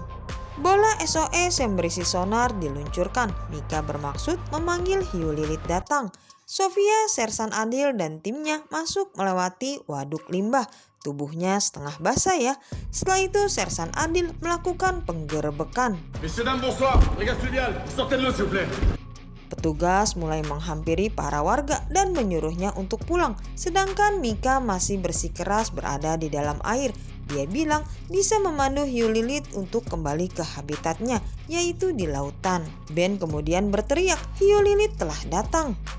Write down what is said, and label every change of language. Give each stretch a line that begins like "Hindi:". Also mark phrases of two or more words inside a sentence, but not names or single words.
Indonesian: Bola SOS yang berisi sonar diluncurkan. Mika bermaksud memanggil hiu lilit datang. Sofia, Sersan Adil, dan timnya masuk melewati waduk limbah. Tubuhnya setengah basah ya. Setelah itu Sersan Adil melakukan penggerebekan.
French: Messieurs, dames, bonsoir. Brigade fluviale, sortez de l'eau, s'il vous plaît.
Indonesian: Petugas mulai menghampiri para warga dan menyuruhnya untuk pulang. Sedangkan Mika masih bersikeras berada di dalam air. Dia bilang bisa memandu hiu lilit untuk kembali ke habitatnya, yaitu di lautan. Ben kemudian berteriak, hiu lilit telah datang.